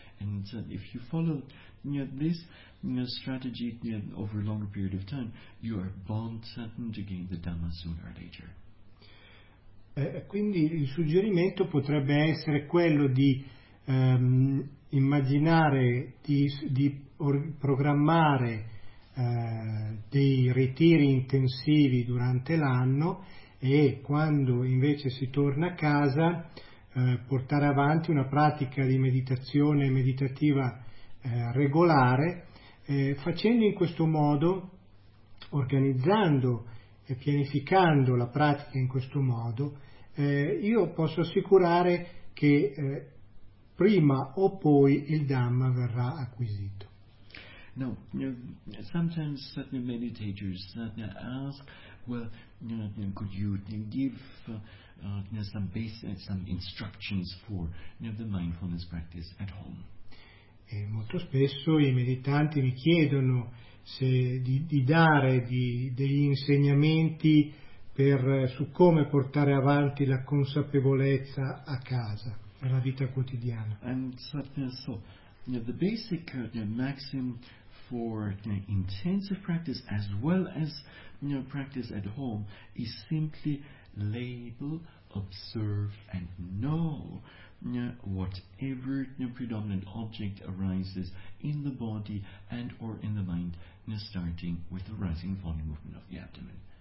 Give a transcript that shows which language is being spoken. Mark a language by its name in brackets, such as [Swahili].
[English] And so if you follow this strategy over a longer period of time, you are bound to gain the Dhamma sooner or later. [Italian] Quindi il suggerimento potrebbe essere quello di immaginare programmare dei ritiri intensivi durante l'anno, e quando invece si torna a casa portare avanti una pratica di meditazione meditativa regolare, facendo in questo modo, organizzando e pianificando la pratica in questo modo, io posso assicurare che prima o poi il Dhamma verrà acquisito. [English] No, sometimes certain meditators ask, well, could you give some instructions for the mindfulness practice at home? [Italian] E molto spesso i meditanti mi chiedono se di dare degli insegnamenti su come portare avanti la consapevolezza a casa, nella vita quotidiana. [English] And so the basic maxim for intensive practice as well as practice at home is simply label, observe and know whatever predominant object arises in the body and or in the mind, starting with the rising falling movement of the abdomen.